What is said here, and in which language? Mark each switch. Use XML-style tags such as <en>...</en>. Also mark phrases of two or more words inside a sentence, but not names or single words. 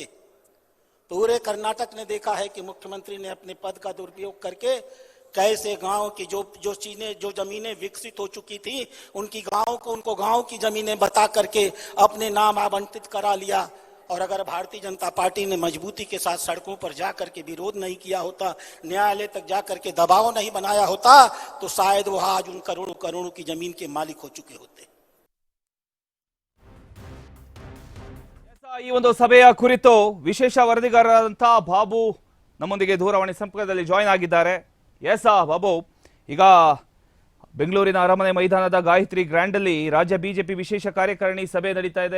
<hi>पूरे कर्नाटक ने देखा है कि मुख्यमंत्री ने अपने पद का दुरुपयोग करके कैसे गांव की जो जमीनें विकसित हो चुकी थी उनको गांव की जमीनें बता करके अपने नाम आवंटित करा लिया। और अगर भारतीय जनता पार्टी ने मजबूती के साथ सड़कों पर जाकर के विरोध नहीं किया होता, न्यायालय तक जाकर के दबाव नहीं बनाया होता, तो शायद वो आज उन करोड़ों करोड़ों की जमीन के मालिक हो चुके होते।</hi> <kn>ಈ ಒಂದು ಸಭೆಯ ಕುರಿತು ವಿಶೇಷ ವರದಿಗಾರರಾದಂತಹ ಬಾಬು ನಮ್ಮೊಂದಿಗೆ ದೂರವಾಣಿ ಸಂಪರ್ಕದಲ್ಲಿ ಜಾಯಿನ್ ಆಗಿದ್ದಾರೆ. ಬಾಬು, ಈಗ ಬೆಂಗಳೂರಿನ ಅರಮನೆ ಮೈದಾನದ ಗಾಯತ್ರಿ ಗ್ರ್ಯಾಂಡ್ ಅಲ್ಲಿ ರಾಜ್ಯ ಬಿಜೆಪಿ ವಿಶೇಷ ಕಾರ್ಯಕಾರಿಣಿ ಸಭೆ ನಡೀತಾ ಇದೆ.</kn>